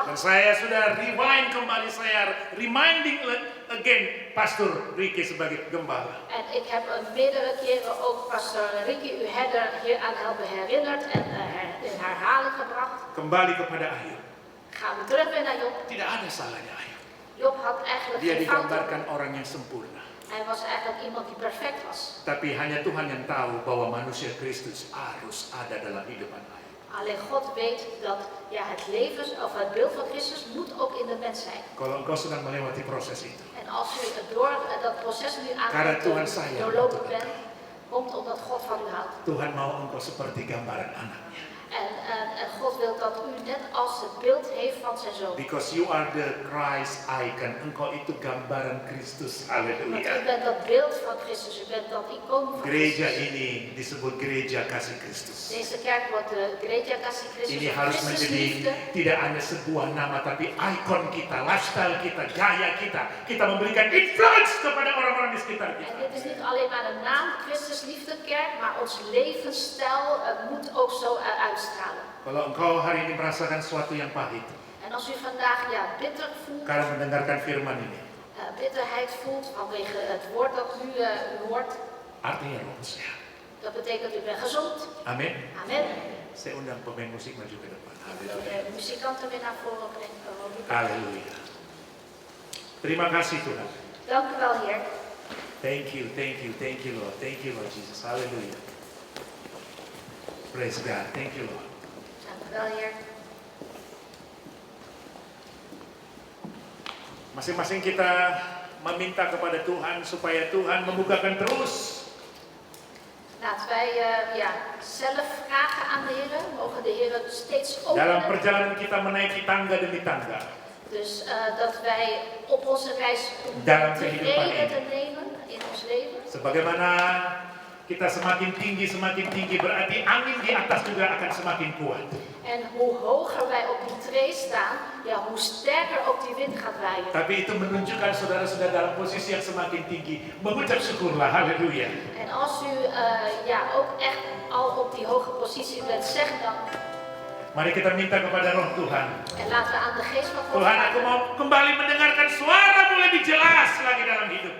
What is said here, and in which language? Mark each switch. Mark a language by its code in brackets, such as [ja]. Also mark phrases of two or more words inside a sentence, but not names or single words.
[id] Dan saya sudah rewind kembali, saya [en] reminding again [id] Pastor Ricky sebagai gembala. [nl] En ik heb meerdere keren ook pastor Ricky, uw herder, hier aan helpen herinnerd en in herhaling gebracht. [id] Kembali kepada Ayub. [nl] Gaan we terug weer naar Job. [id] Tidak ada salahnya Ayub. [nl] Job had eigenlijk [id] Dia [nl] geen fouten. [id] digambarkan orang yang sempurna. [nl] Hij was eigenlijk iemand die perfect was. [id] Tapi hanya Tuhan yang tahu bahwa manusia Kristus harus ada dalam hidupan Ayub. [nl] Alleen God weet dat het leven of het beeld van Christus moet ook in de mens zijn. [id] Kalau engkau sedang melewati proses itu, [nl] En als u door dat proces nu aan [id] Karena [nl] het [id] Tuhan sayang [nl] doorlopen [id] untuk [nl] bent, komt omdat God van u houdt. [id] Tuhan mau engkau seperti gambaran anaknya. [nl] En God wil dat u net als het beeld heeft van zijn zoon. [en] Because you are the Christ icon. [id] Engkau itu gambaran Kristus. [nl] Want u [id] Haleluya. [nl] bent dat beeld van Christus, u bent dat icoon van [id] Gereja [nl] Christus. [id] ini disebut gereja kasih Kristus. [nl] Deze kerk wordt de Gereja Kasih Christus, [id] Ini [nl] of [id] harus [nl] Christus [id] menjadi [nl] liefde. [id] tidak hanya sebuah nama, tapi ikon kita, lifestyle kita, gaya kita. Kita memberikan influence kepada orang-orang di sekitar [nl] En [id] kita. [nl] dit is niet alleen maar een naam, Christus Liefde Kerk, maar ons levensstijl moet ook zo uitstralen. [id] Kalau engkau hari ini merasakan sesuatu yang pahit [nl] En als u vandaag bitter voelt [id] karena mendengarkan firman ini, [nl] bitterheid voelt vanwege het woord dat u hoort. [id] Artinya roh sehat. [nl] Dat betekent u bent gezond. [id] Amin. [nl] Amen. [id] Saya undang pemain musik maju ke depan. [nl] Ik wil de muzikanten weer naar voren brengen. [id] Haleluya. Terima kasih Tuhan. [nl] Dank u wel, Heer. [en] Thank you Lord. Thank you Lord Jesus. Haleluya. Praise God. Thank you Lord. [nl] Dank u wel, Heer. [id] Masing-masing kita meminta kepada Tuhan supaya Tuhan membukakan terus. [nl] Laten wij zelf vragen aan de Heer. Mogen de Heer steeds [id] Dalam [nl] openen. [id] perjalanan kita menaiki tangga demi tangga. [nl] Dus dat wij op onze reis [id] Dalam kehidupan [nl] treden [id] ini. [nl] te nemen in ons leven. [id] Sebagaimana kita semakin tinggi berarti angin di atas juga akan semakin kuat. [nl] En hoe hoger wij op die tree staan, hoe sterker ook die wind gaat waaien. [id] Tapi itu menunjukkan saudara-saudara dalam posisi yang semakin tinggi. Mengucap syukurlah, haleluya. [nl] En als u ook echt al op die hoge positie bent, zeg dan. [id] Mari kita minta kepada roh Tuhan. [nl] En laten we aan de geest van God [id] Tuhan, aku [nl] vragen. [id] mau kembali mendengarkan suaramu lebih jelas lagi dalam hidupku.